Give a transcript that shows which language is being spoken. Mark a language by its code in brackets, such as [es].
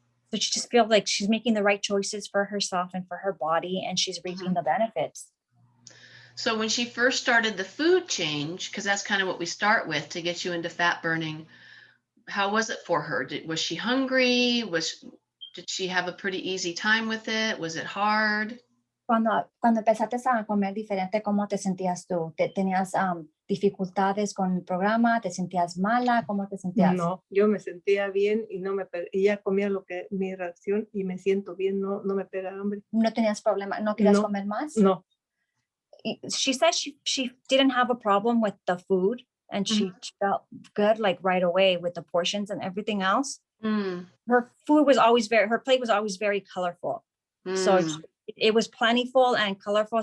[en] But she just feels like she's making the right choices for herself and for her body, and she's reaping the benefits. So when she first started the food change, because that's kind of what we start with to get you into fat burning, how was it for her? Was she hungry? Did she have a pretty easy time with it? Was it hard? [es] Cuando empezaste a comer diferente, ¿cómo te sentías tú? ¿Tenías dificultades con el programa? ¿Te sentías mala? ¿Cómo te sentías? No, yo me sentía bien y ella comía lo que mi ración y me siento bien, no me pega hambre. ¿No tenías problema? ¿No querías No, comer más? No. [en] She said she didn't have a problem with the food, and she felt good like right away with the portions and everything else. Her food was always her plate was always very colorful. So it was plentiful and colorful.